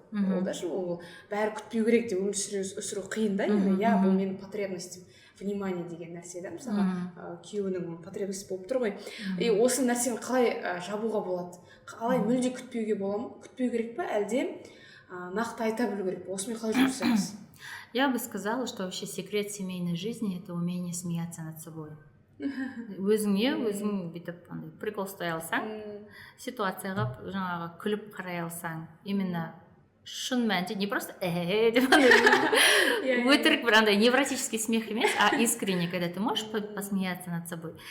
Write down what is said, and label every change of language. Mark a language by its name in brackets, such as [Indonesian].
[Kazakh] Ол да ол бәрі күтпеу керек деп өмір сүру қиын да, иә, бұл менің потребностім. Внимание деген нәрсе да, мысалға күйеуінің потребность болып тұр ғой. И осы нәрсені қалай жабуға болады? Қалай мүлде күтпеуге бола ма? Күтпеу керек па, әлде нақты айта білу керек па? Осымен қалай жұмыс жасаймыз? [Russian] Я бы сказала, что вообще секрет семейной жизни – это умение смеяться над собой. [Kazakh] Өзің бүйтіп прикол ұстай алсаң, ситуацияға жаңағы күліп қарай алсаң, именно шын мәнінде [Russian] не просто [Kazakh] деп өтірік бір андай [Russian] невротический смех [Kazakh] емес, [Russian] а искренне, когда ты можешь посмеяться над собой.